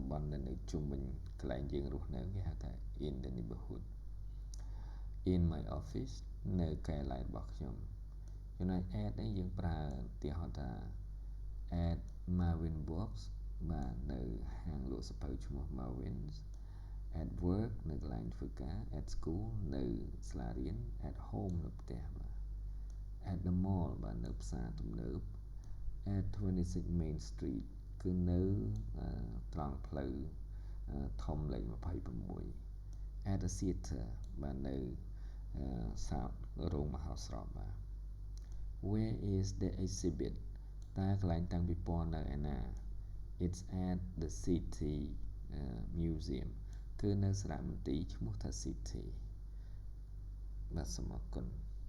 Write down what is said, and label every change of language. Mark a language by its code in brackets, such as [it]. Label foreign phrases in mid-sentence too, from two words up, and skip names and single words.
[km] បន់ដែលនៅជុំវិញកន្លែងយើងរស់នៅគេហៅថា [en] in the neighborhood in my office [km] នៅកន្លែងរបស់ខ្ញុំចំណែក at នេះយើងប្រើ ឧទាហរណ៍ថា [en] at Marvin Books [km] បាទនៅហាងលក់សៀវភៅឈ្មោះ Marvin's [en] at work [km] នៅកន្លែងធ្វើការ [en] at school [km] នៅសាលារៀន [en] at home [km] នៅផ្ទះបាទ [en] at the mall [km] បាទនៅ ផ្សារទំនើប [en] at 26 Main Street [km] គឺនៅត្រង់ផ្លូវធំលេខ26 [en] at the theater [km] បាទនៅសាលរោងមហោស្រពបាទ [en] where is the exhibit [km] តើកន្លែងតាំងពិព័រណ៍នៅឯណា [en] it's at the city museum [km] គឺនៅសារមន្ទីរឈ្មោះថា city បាទសូមអរគុណ